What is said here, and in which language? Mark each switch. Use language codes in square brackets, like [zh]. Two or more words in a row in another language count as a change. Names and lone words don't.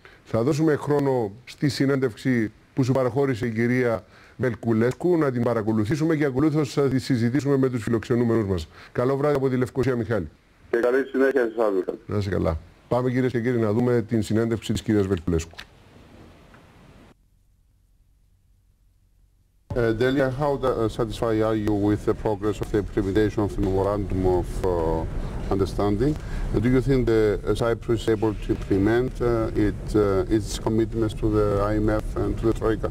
[el] Θα δώσουμε χρόνο στη συνέντευξη που σου παραχώρησε η κυρία Βελκουλέσκου να την παρακολουθήσουμε και ακολούθως θα τη συζητήσουμε με τους φιλοξενούμενους μας. Καλό βράδυ από τη Λευκοσία, Μιχάλη. Και καλή συνέχεια σε εσάς, Μιχάλη. Να είσαι καλά. Πάμε, κυρίες και κύριοι, να δούμε την συνέντευξη της κυρίας Βελκουλέσκου. [en] Delia, how satisfied are you with the progress of the implementation of the memorandum of understanding? Do you think Cyprus is able to implement its commitments to the IMF and to the Troika?